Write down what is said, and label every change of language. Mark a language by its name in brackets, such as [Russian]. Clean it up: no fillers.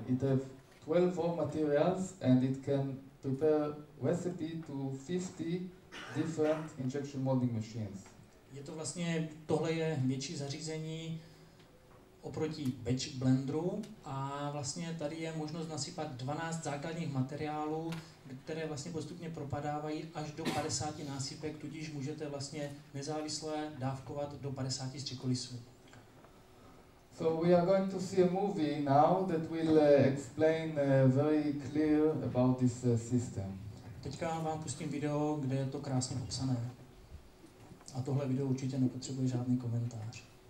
[English] It has 12 raw materials and it can prepare recipe to 50 different injection molding machines. [Czech] Je to vlastně, tohle je větší zařízení oproti batch blenderu a vlastně tady je možnost nasypat 12 základních materiálů, které vlastně postupně propadávají až do 50 násypek, tudíž můžete vlastně nezávisle dávkovat do 50 střikolisů. [English] So we are going to see a movie now that will explain very clear about this system. [Czech] Teďka vám pustím video, kde je to krásně popsané. A tohle video určitě nepotřebuje žádný komentář.